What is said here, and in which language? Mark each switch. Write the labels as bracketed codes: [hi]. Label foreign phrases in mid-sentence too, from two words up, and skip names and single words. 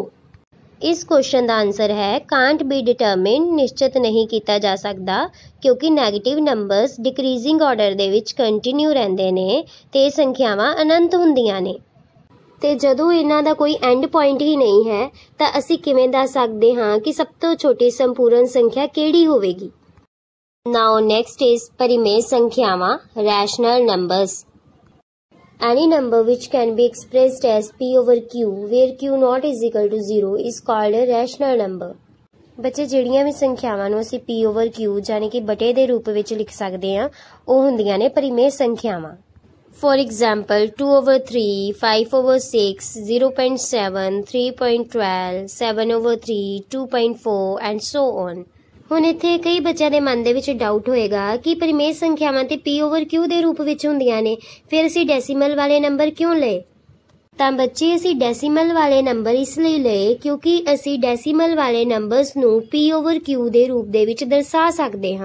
[pa] ਇਸ ਕੁਐਸਚਨ ਦਾ ਆਨਸਰ ਹੈ [en] can't be determined, [pa] ਨਿਸ਼ਚਿਤ ਨਹੀਂ ਕੀਤਾ ਜਾ ਸਕਦਾ ਕਿਉਂਕਿ [en] negative numbers decreasing order [pa] ਦੇ ਵਿੱਚ ਕੰਟੀਨਿਊ ਰਹਿੰਦੇ ਨੇ ਤੇ ਇਹ ਸੰਖਿਆਵਾਂ ਅਨੰਤ ਹੁੰਦੀਆਂ ਨੇ ਤੇ ਜਦੋਂ ਇਹਨਾਂ ਦਾ ਕੋਈ [en] end point [pa] ਹੀ ਨਹੀਂ ਹੈ ਤਾਂ ਅਸੀਂ ਕਿਵੇਂ ਦੱਸ ਸਕਦੇ ਹਾਂ ਕਿ ਸਭ ਤੋਂ ਛੋਟੀ ਸੰਪੂਰਨ ਸੰਖਿਆ ਕਿਹੜੀ ਹੋਵੇਗੀ। [en] now next is [pa] ਪਰਿਮੇਯ ਸੰਖਿਆਵਾਂ, [en] rational numbers. Any number which can be expressed as P over Q where Q not is equal to 0 is called a rational number। [pa] ਬੱਚੇ, ਜਿਹੜੀਆਂ ਵੀ ਸੰਖਿਆਵਾਂ ਨੂੰ ਅਸੀਂ [en] P over Q [pa] ਯਾਨੀ ਕਿ ਬਟੇ ਦੇ ਰੂਪ ਵਿੱਚ ਲਿਖ ਸਕਦੇ ਹਾਂ ਉਹ ਹੁੰਦੀਆਂ ਨੇ ਪਰਿਮੇਯ ਸੰਖਿਆਵਾਂ। [en] for example 2 over 3, 5 over 6, 0.7, 3.12, 7 over 3, 2.4 and so on। [pa] ਹੁਣ ਇੱਥੇ ਕਈ ਬੱਚਿਆਂ ਦੇ ਮਨ ਦੇ ਵਿੱਚ ਡਾਊਟ ਹੋਏਗਾ ਕਿ ਪਰਿਮੇਯ ਸੰਖਿਆਵਾਂ ਤੇ [en] P over Q [pa] ਦੇ ਰੂਪ ਵਿੱਚ ਹੁੰਦੀਆਂ ਨੇ, ਫਿਰ ਅਸੀਂ ਡੈਸੀਮਲ ਵਾਲੇ ਨੰਬਰ ਕਿਉਂ ਲਏ? ਤਾਂ ਬੱਚੇ, ਅਸੀਂ ਡੈਸੀਮਲ ਵਾਲੇ ਨੰਬਰ ਇਸ ਲਈ ਲਏ ਕਿਉਂਕਿ ਅਸੀਂ ਡੈਸੀਮਲ ਵਾਲੇ ਨੰਬਰਸ ਨੂੰ [en] P over Q [pa] ਦੇ ਰੂਪ ਦੇ ਵਿੱਚ ਦਰਸਾ ਸਕਦੇ ਹਾਂ।